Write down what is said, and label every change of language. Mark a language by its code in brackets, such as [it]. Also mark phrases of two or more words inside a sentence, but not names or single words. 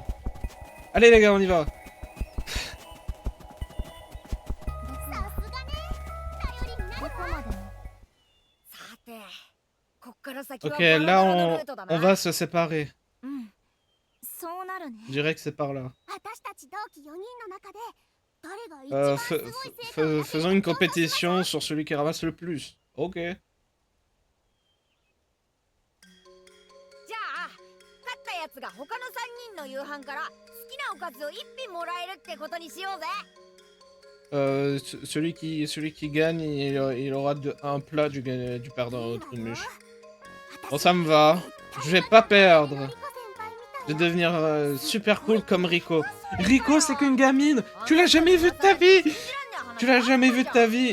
[fr] Allez les gars, on y va. Ok, là on va se séparer. Je dirais que c'est par là. Faisons une compétition sur celui qui ramasse le plus. Ok. [ja] やつが他の3人の夕飯から好きなおかずを1品もらえるってことにしようぜ。 [fr] Celui qui gagne, il aura un plat du perdant au Trumuche. Bon, ça me va. Je vais pas perdre. Je vais devenir super cool comme Rico. Rico, c'est qu'une gamine. Tu l'as jamais vue de ta vie. Tu l'as jamais vue de ta vie.